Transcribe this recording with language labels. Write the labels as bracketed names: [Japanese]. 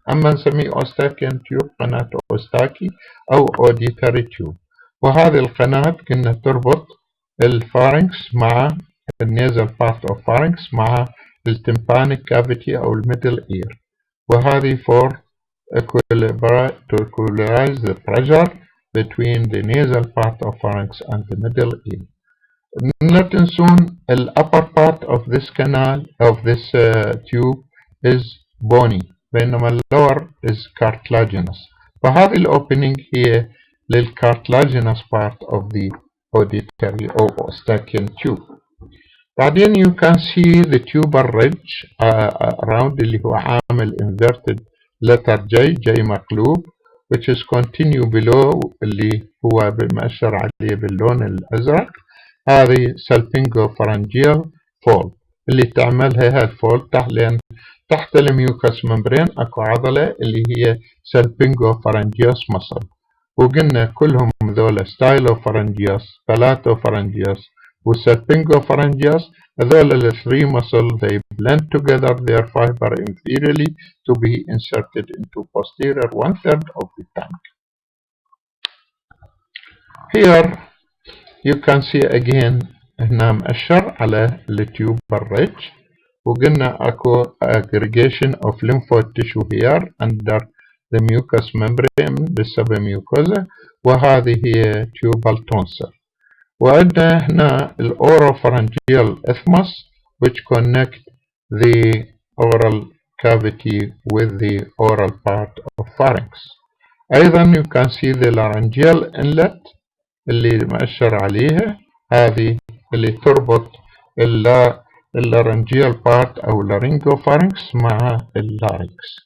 [Arabic] أما نسميه Eustachian tube قناة أوستاكي أو auditory tube. وهذه القناة كنا تربط الفارنكس مع النيزل [English] part of pharynx [Arabic] مع التمبانيك cavity أو الميدل ear. وهذه [English] for to equalize the pressure between the nasal part of pharynx and the middle ear. [Arabic] لا تنسون [English] the upper part of this canal of this tube is bony [Arabic] بينما [English] lower is cartilaginous. [Arabic] فهذه الأوبننج هي [English] للcartilaginous part of the auditory or Eustachian tube. [Arabic] بعدين [English] you can see the tubal ridge around [Arabic] اللي هو عامل [English] inverted letter J [Arabic] مقلوب [English] which is continue below [Arabic] اللي هو مؤشر عليه باللون الأزرق. هذه salpingopharyngeal fold اللي تعملها هالفولد لأن تحت الميوكس ممبرين أكو عضلة اللي هي salpingopharyngeus muscle. وقلنا كلهم ذولا [English] stylopharyngeus palatopharyngeus والsalpingopharyngeus [Arabic] هذول ال [English] three muscles they blend together their fiber inferiorly to be inserted into posterior 1/3 of the tongue. Here you can see again [Arabic] هنا مؤشر على التيوبال [English] ridge [Arabic] وقلنا اكو [English] aggregation of lymphoid tissue here under the mucous membrane [Arabic] بالسبميوكوزا وهذه هي [English] tubal tonsil. [Arabic] وعندنا هنا الأوروفارنجيال [English] isthmus which connect the oral cavity with the oral part of pharynx. [Arabic] أيضا [English] you can see the laryngeal inlet [Arabic] اللي مؤشر عليها هذه اللي تربط اللارنجيال part أو laryngopharynx مع اللارynx.